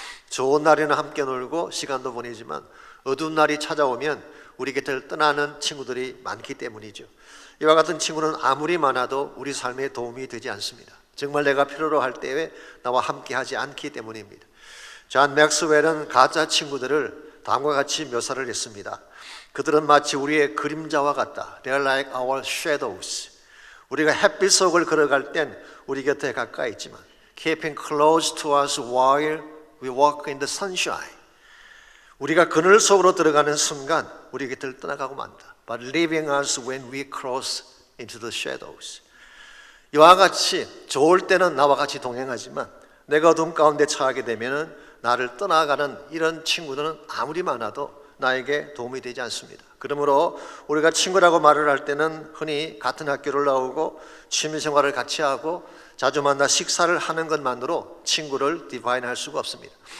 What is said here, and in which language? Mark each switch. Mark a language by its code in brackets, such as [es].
[ko] 좋은 날에는 함께 놀고 시간도 보내지만 어두운 날이 찾아오면 우리 곁을 떠나는 친구들이 많기 때문이죠. 이와 같은 친구는 아무리 많아도 우리 삶에 도움이 되지 않습니다. 정말 내가 필요로 할 때에 나와 함께 하지 않기 때문입니다. 존 맥스웰은 가짜 친구들을 다음과 같이 묘사를 했습니다. 그들은 마치 우리의 그림자와 같다. [en] They are like our shadows. [ko] 우리가 햇빛 속을 걸어갈 땐 우리 곁에 가까이 있지만 [en] keeping close to us while we walk in the sunshine. [ko] 우리가 그늘 속으로 들어가는 순간 우리 곁을 떠나가고 만다. [en] But leaving us when we cross into the shadows. [ko] 이와 같이 좋을 때는 나와 같이 동행하지만 내가 어둠 가운데 처하게 되면 나를 떠나가는 이런 친구들은 아무리 많아도 나에게 도움이 되지 않습니다. 그러므로 우리가 친구라고 말을 할 때는 흔히 같은 학교를 나오고 취미생활을 같이 하고 자주 만나 식사를 하는 것만으로 친구를 디파인할 수가 없습니다.